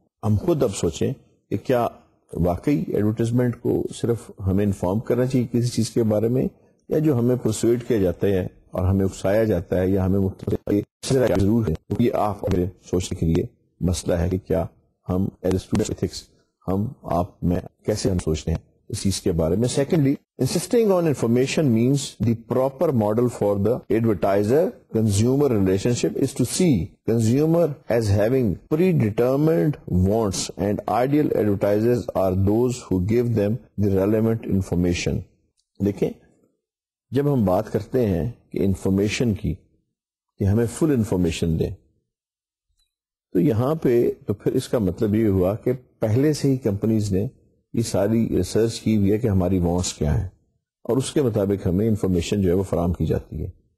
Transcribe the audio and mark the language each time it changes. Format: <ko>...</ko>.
<ur>ہم خود اب سوچیں کہ کیا واقعی ایڈورٹائزمنٹ کو صرف ہمیں انفارم کرنا چاہیے کسی چیز کے بارے میں، یا جو ہمیں پرسویڈ کیا جاتا ہے اور ہمیں اکسایا جاتا ہے یا ہمیں ضرور ہے. یہ آپ میرے سوچنے کے لیے مسئلہ ہے کہ کیا ہم</ur> <en>as a student</en> <ur>ایتھکس ہم آپ میں کیسے ہم سوچتے ہیں اس چیز کے بارے میں. Secondly,</ur> <en>insisting on information means the proper model for the advertiser-consumer relationship is to see consumer as having predetermined wants, and ideal advertisers are those who give them the relevant information.</en> <ur>دیکھیں جب ہم بات کرتے ہیں کہ information کی کہ ہمیں فل انفارمیشن دیں، تو یہاں پہ تو پھر اس کا مطلب یہ ہوا کہ پہلے سے ہی کمپنیز نے یہ ساری ریسرچ کی ہوئی ہے کہ ہماری وانٹس کیا ہیں اور اس کے مطابق ہمیں انفارمیشن جو ہے وہ فراہم کی جاتی ہے.</ur>